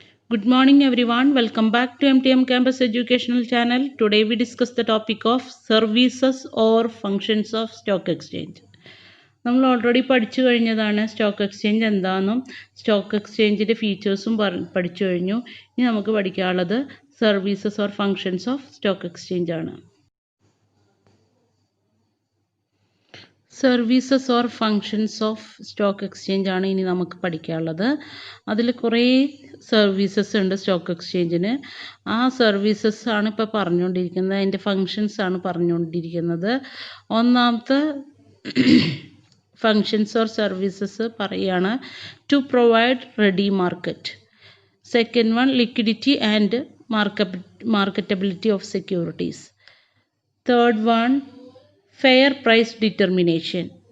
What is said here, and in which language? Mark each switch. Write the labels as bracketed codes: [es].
[en] Good morning everyone, welcome back to MTM Campus Educational Channel. Today we discuss the topic of services or functions of stock exchange. [ml] നമ്മൾ already പഠിച്ചു കഴിഞ്ഞതാണ് stock exchange എന്താണെന്നും stock എക്സ്ചേഞ്ചിൻ്റെ ഫീച്ചേഴ്സും പഠിച്ചു കഴിഞ്ഞു. ഇനി നമുക്ക് പഠിക്കാനുള്ളത് services or functions of stock exchange ആണ്. Services or functions of stock exchange ആണ് ഇനി നമുക്ക് പഠിക്കാനുള്ളത്. അതിൽ കുറേ സർവീസസ് ഉണ്ട് സ്റ്റോക്ക് എക്സ്ചേഞ്ചിന്. ആ സർവീസസ് ആണ് ഇപ്പോൾ പറഞ്ഞുകൊണ്ടിരിക്കുന്നത്, അതിൻ്റെ ഫങ്ഷൻസ് ആണ് പറഞ്ഞുകൊണ്ടിരിക്കുന്നത്. ഒന്നാമത്തെ ഫങ്ഷൻസ് ഓർ സർവീസസ് പറയുകയാണ് to provide ready market. Second one liquidity and marketability of securities. Third one fair price determination.